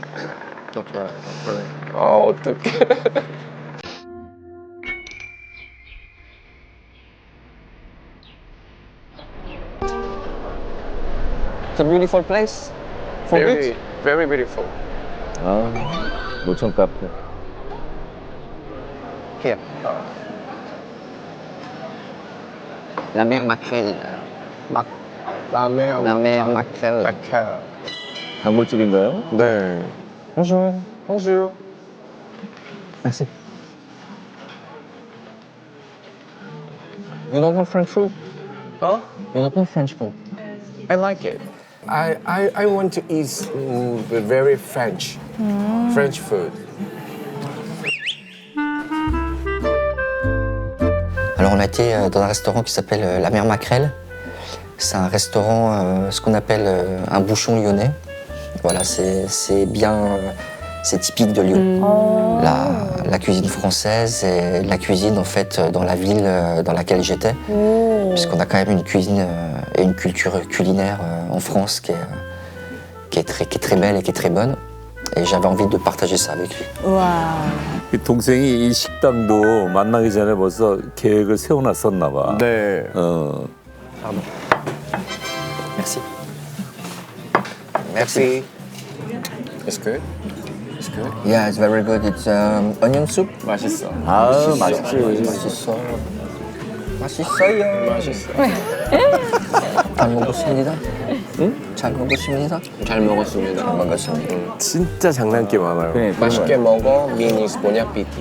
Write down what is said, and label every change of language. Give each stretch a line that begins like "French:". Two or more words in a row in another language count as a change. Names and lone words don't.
Korean: 아, 어떡해.
English: It's a beautiful place. For Very, very beautiful.
Korean: 노천 카페.
English: Here.
French: La mer Makrel. La mer Makrel. Makrel.
Korean: 단골집인가요? 네.
French: Bonjour. Bonjour. Merci.
English: You don't know French food? Huh? You don't know French food? I like it. I want to eat very French food.
French: Alors on a été dans un restaurant qui s'appelle La Mer Makrel. C'est un restaurant, ce qu'on appelle un bouchon lyonnais. Voilà, c'est bien, c'est typique de Lyon. La cuisine française et la cuisine en fait dans la ville dans laquelle j'étais, puisqu'on a quand même une cuisine et une culture culinaire en France qui est très belle et qui est très bonne. Et j'avais envie de partager ça avec lui.
Korean: 이 동생이 이 식당도 만나기 전에 벌써 계획을 세워놨었나 봐. 네.
French: Merci. Merci.
English: It's good. It's good. Yeah, it's very good. It's onion soup.
Korean: 맛있어. 아, 맛있지. 맛있어. 맛있어요. 맛있어. 잘 먹었습니다. 응? 잘 먹었습니다. 잘 먹었습니다. 잘 먹었습니다. 진짜 장난기 많아요. 그래, 맛있게 먹어. 미니스 보냐피티.